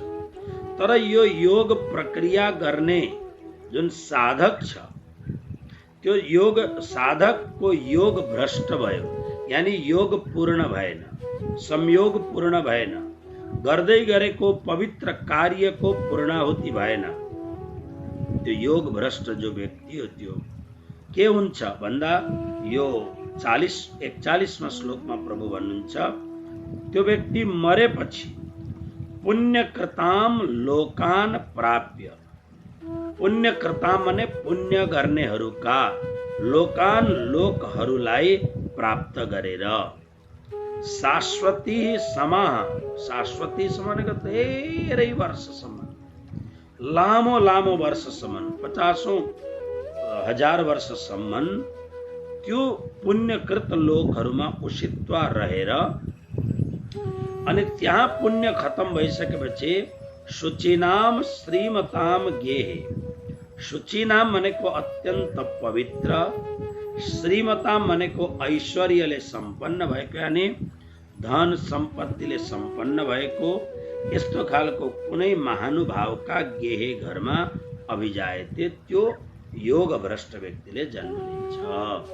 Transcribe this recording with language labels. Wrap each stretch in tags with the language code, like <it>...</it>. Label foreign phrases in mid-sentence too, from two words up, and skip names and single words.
<ne>तर यो योग प्रक्रिया गर्ने जुन साधक छ, त्यो योग साधकको योग भ्रष्ट भयो, यानी योग पूर्ण भएन, संयोग पूर्ण भएन, गर्दै गरेको पवित्र कार्यको पूर्णाहुति भएन। त्यो योग भ्रष्ट जो व्यक्ति हो त्यो के हुन्छ भन्दा यो 41मा श्लोकमा प्रभु भन्नुहुन्छ, त्यो व्यक्ति मरेपछि</ne> <sa>पुण्यकृताम लोकान प्राप्य,</sa> <ne>पुण्यकृताम माने पुण्य गर्नेहरूका, लोकान लोकहरूलाई प्राप्त गरेर</ne> <sa>शाश्वती सम</sa> <ne>भनेको धेरै वर्षसम्म, लामो लामो वर्षसम्म, 50,000 वर्षसम्म त्यो पुण्यकृत लोकहरूमा उषित्वा रहेर अनि त्यहाँ पुण्य खत्म भइसकेपछि</ne> <sa>शुचिनाम श्रीमताम गेहे,</sa> <ne>शुचिनाम भनेको अत्यन्त पवित्र, श्रीमताम भनेको ऐश्वर्यले सम्पन्न भएको, यानि धन सम्पत्तिले सम्पन्न भएको यस्तो खालको कुनै महानुभावका गेहे घरमा अभिजायते त्यो योग भ्रष्ट व्यक्तिले जन्म लिन्छ।</ne>